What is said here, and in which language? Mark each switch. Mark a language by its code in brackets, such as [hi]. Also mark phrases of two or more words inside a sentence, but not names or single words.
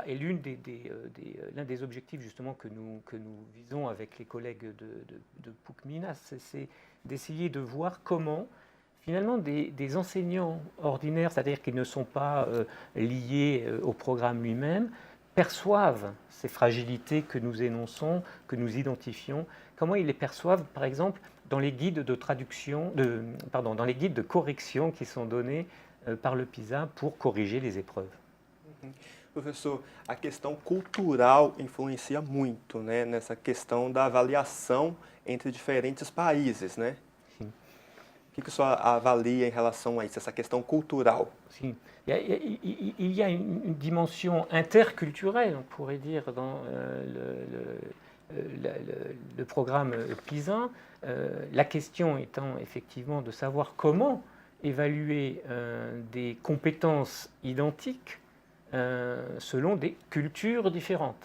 [fr] Et l'un des objectifs justement que nous visons avec les collègues de PUC-Minas, c'est d'essayer de voir comment finalement des enseignants ordinaires, c'est-à-dire qui ne sont pas liés au programme lui-même, perçoivent ces fragilités que nous énonçons, que nous identifions, comment ils les perçoivent par exemple dans les guides de traduction, dans les guides de correction qui sont donnés par le PISA pour corriger les épreuves. [pt] Professor, a questão cultural influencia muito, né, nessa questão da avaliação entre diferentes países, né? Sim. O que o senhor avalia em relação a isso, essa questão cultural? Sim. [fr] Il y a une dimension interculturelle, on pourrait dire, dans le programme PISA. La question étant effectivement de savoir comment évaluer des compétences identiques selon des cultures différentes.